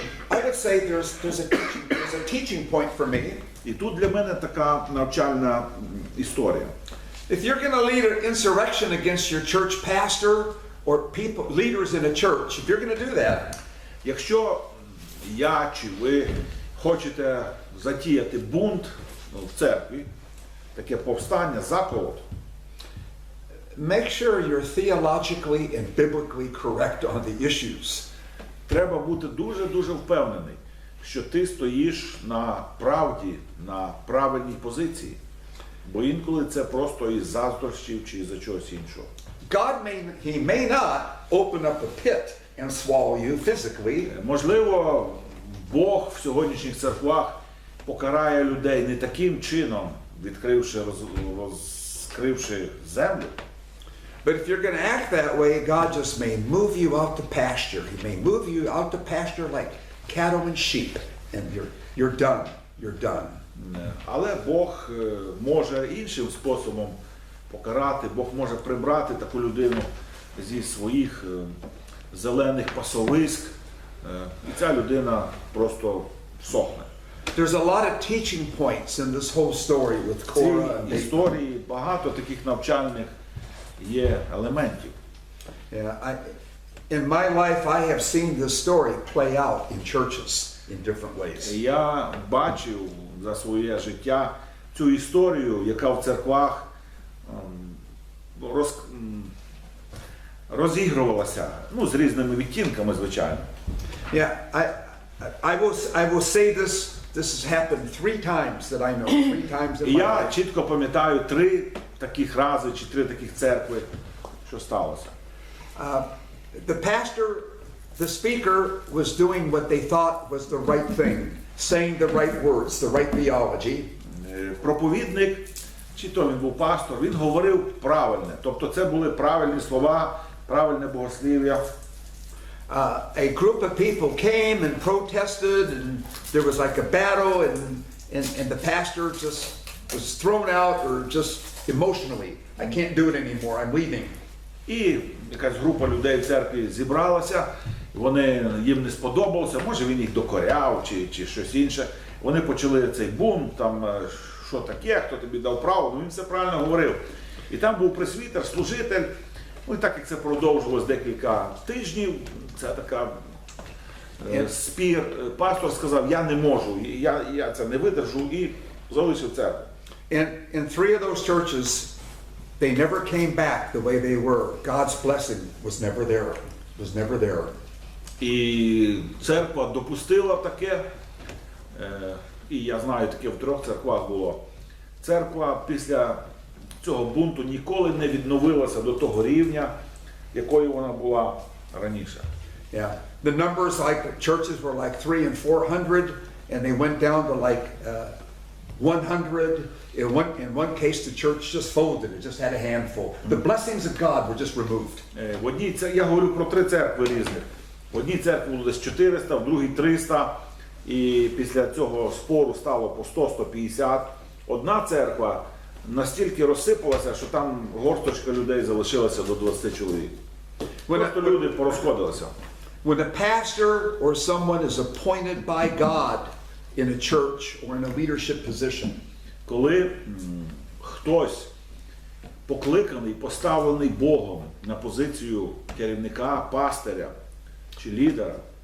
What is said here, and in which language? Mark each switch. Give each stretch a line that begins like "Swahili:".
English: I would say there's a teaching point for me.
Ukrainian: І тут для мене така навчальна історія.
English: If you're going to lead an insurrection against your church pastor or people, leaders in a church, if you're going to do that,
Ukrainian: Якщо я чи ви хочете затіяти бунт в церкві, таке повстання, заколот,
English: make sure you're theologically and biblically correct on the issues.
Ukrainian: треба бути дуже-дуже впевнений, що ти стоїш на правді, на правильній позиції. Бо інколи це просто із заздрощів чи із-за чогось іншого.
English: God he may not open up a pit and swallow you physically.
Ukrainian: Можливо, Бог в сьогоднішніх церквах покарає людей не таким чином, розкривши землю.
English: But if you're going to act that way, God just may move you out to pasture. He may move you out to pasture like cattle and sheep, and you're done. You're done.
Ukrainian: Але Бог може іншим способом покарати, Бог може прибрати таку людину зі своїх зелених пасовиськ, і ця людина просто всохне.
English: There's a lot of teaching points in this whole story with
Ukrainian: В
English: Korah and
Ukrainian: цій
English: Dathan.
Ukrainian: історії багато таких навчальних є елементів.
English: Yeah, in my life, I have seen this story play out in churches in different ways.
Ukrainian: Я бачив за своє життя цю історію, яка в церквах розігрувалася, з різними відтінками, звичайно.
English: Yeah, I will say this has happened 3 times that I know, 3 times in
Ukrainian: І
English: my
Ukrainian: я
English: life.
Ukrainian: чітко пам'ятаю 3 таких рази чи 3 таких церкви, що сталося.
English: The pastor, the speaker was doing what they thought was the right thing, saying the right words, the right theology.
Ukrainian: Проповідник, чи то він був пастор, він говорив правильне. Тобто це були правильні слова, правильне богослів'я.
English: A group of people came and protested, and there was like a battle, and the pastor just was thrown out, or just emotionally, I can't do it anymore, I'm leaving.
Ukrainian: І якась група людей в церкві зібралася, їм не сподобалося, може він їх докоряв чи щось інше. Вони почали цей бунт, там, що таке, хто тобі дав право, він все правильно говорив. І там був пресвітер, служитель. Ну і так як це продовжувалось декілька тижнів, це така спір. Пастор сказав, я не можу, я це не видержу і залишив церкву.
English: In three of those churches, they never came back the way they were. God's blessing was never there. Was never there.
Ukrainian: І церква допустила таке, і я знаю, таке в 3 церквах було. Церква після цього бунту ніколи не відновилася до того рівня, якою вона була раніше.
English: Yeah. The numbers, like churches were like 300 and 400, and they went down to like 100. In one case, the church just folded. It just had a handful. The blessings of God were just removed.
Ukrainian: В одній, я говорю про 3 церкви різних. В одній церкві було десь 400, в другій 300, і після цього спору стало по 100-150. Одна церква настільки розсипалася, що там горсточка людей залишилася до 20 чоловік. Просто люди порозходилися.
English: When a pastor or someone is appointed by God in a church or in a leadership position,
Ukrainian: коли хтось покликаний, поставлений Богом на позицію керівника, пастиря чи лідера,